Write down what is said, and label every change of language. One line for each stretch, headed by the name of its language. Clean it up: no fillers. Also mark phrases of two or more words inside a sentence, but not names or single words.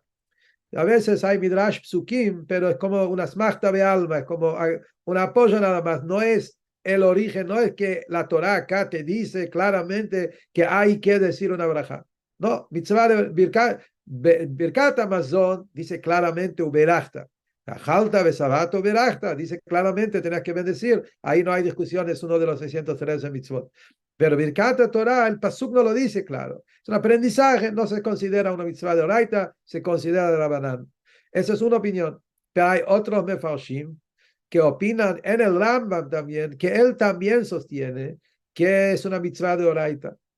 Spanish: A veces hay
Hebrew: מדרש פסוקים,
Spanish: pero es como una smachta de alma, es como un apoyo nada más. No es el origen, no es que la Torah acá te dice claramente que hay que decir una braja. No, mitzvah de
Hebrew: ברכת המזון
Spanish: dice claramente uberachta.
Hebrew: ואכלת ושבעת וברכת
Spanish: dice claramente tenés que bendecir. Ahí no hay discusión, es uno de los 613 mitzvot. Pero
Hebrew: ברכת תורה,
Spanish: el pasuk no lo dice claro. Es un aprendizaje, no se considera una mitzvah de Oraita, se considera de Rabanán. Esa es una opinión. Pero hay otros mefarshim que opinan en el Rambam también, que él también sostiene que es una mitzvah de Oraita.